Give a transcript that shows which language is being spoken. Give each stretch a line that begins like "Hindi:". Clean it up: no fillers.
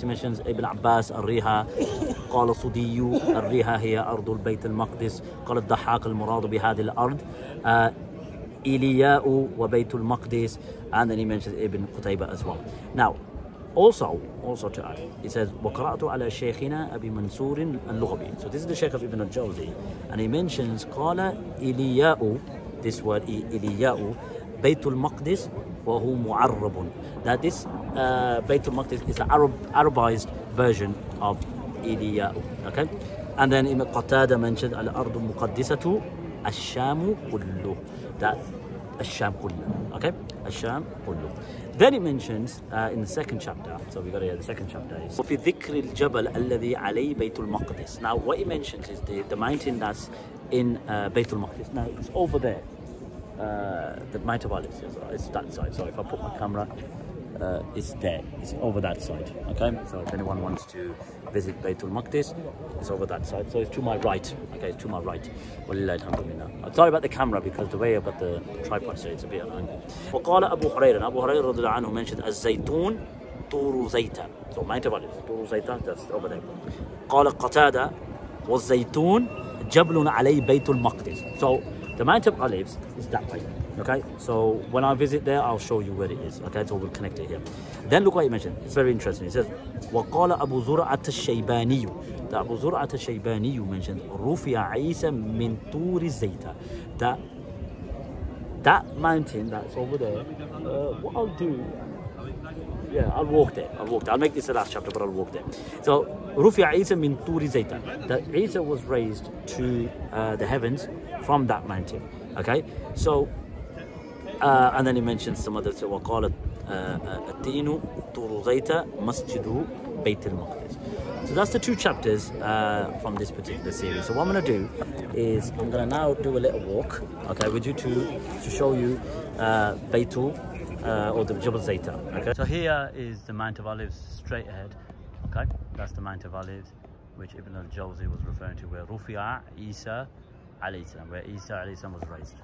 English: He mentions
Arabic: Ibn Abbas, الريها قال صدي الريها هي أرض البيت المقدس قال الضحاك المراد بهذه الأرض إلياء وبيت المقدس.
English: And then he mentions Ibn Qutayba as well. Now also to add, he says
Arabic: وقرأت على شيخنا أبي منصور اللغبي.
English: So this is the Shaykh of Ibn al-Jawzi, and he mentions
Arabic: قال إلياء,
English: this word
Arabic: إلياء بيت المقدس وهو معرب,
English: that this Bayt al-Maqdis is the Arabized version of Iliya'u. Okay? And then Ibn Qatada mentioned Al-Ardu Muqaddisatu Ash-Shamu Kullu, that Ash-Sham Kullu. Okay? Ash-Sham Kullu. Then he mentions in the 2nd chapter, so we got here, the 2nd chapter is
Arabic: وفي ذكر الجبل الذي عليه بيت المقدس.
English: Now what he mentions is the mountain that's in Bayt al-Maqdis. Now it's over there. The Mount of Olives, it's that side. So if I put my camera, it's there, it's over that side. Okay, so if anyone wants to visit Bayt al-Maqdis, it's over that side. So it's to my right. Okay, it's to my right. Walillah alhamdulillah. I'm sorry about the camera, because the way I've got the tripod, so it's a bit on angle.
Arabic: وقال أبو هريرة, Abu Hurairah رضي الله عنه mentioned الزيتون طور زيتا.
English: So Mount of Olives, طور زيتا, that's over there.
Arabic: قال قتادة والزيتون جبل عليه بيت المقدس.
English: So the Mount of Olives is that way. Okay, so when I visit there, I'll show you where it is. Okay, so we'll connect it here. Then look what he mentioned. It's very interesting. He says,
Arabic: وَقَالَ أَبُو زُرْعَةَ الشَّيْبَانِيُّ.
English: That Abu Zur'at al-Shaybani mentioned,
Arabic: رُفِعَ عِيسَى مِن طُورِ الزَّيْتَ.
English: That mountain that's over there, what I'll do, I'll walk there. I'll make this the last chapter, but I'll walk there.
Arabic: So, رُفِعَ عِيسَى مِن طُورِ الزَّيْتَ.
English: That Isa was raised to the heavens from that mountain. Okay, so and then he mentions some others.
Arabic: So وقال الدين طور زيت مسجد بيت المقدس.
English: So that's the 2 chapters from this particular series. So what I'm going to do is I'm going to now do a little walk, okay, with you to show you Baitul or the Jabal Zayta. Okay. So here is the Mount of Olives straight ahead. Okay, that's the Mount of Olives, which Ibn Al-Jawzi was referring to, where Rufi'a Isa alayhi salam, where Isa alayhi salam was raised.